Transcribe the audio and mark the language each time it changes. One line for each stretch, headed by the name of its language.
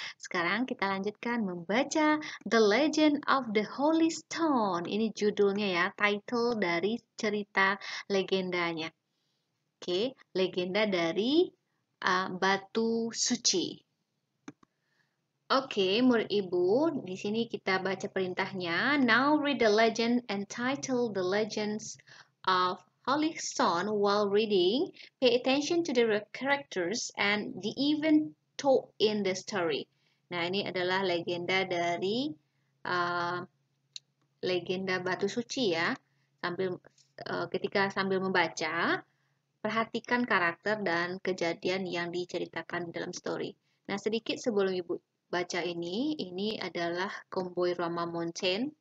Indonesian: Sekarang kita lanjutkan membaca The Legend of the Holy Stone. Ini judulnya ya, title dari cerita legendanya. Oke, legenda dari batu suci. Oke, murid Ibu, di sini kita baca perintahnya.
English: Now read the legend entitled The Legends of Holy Stone. While reading, pay attention to the characters and the event told in the story.
Indonesian: Nah, ini adalah legenda dari legenda batu suci ya. Ketika sambil membaca, perhatikan karakter dan kejadian yang diceritakan di dalam story. Nah, sedikit sebelum Ibu baca ini adalah Komboy Rama Mountain.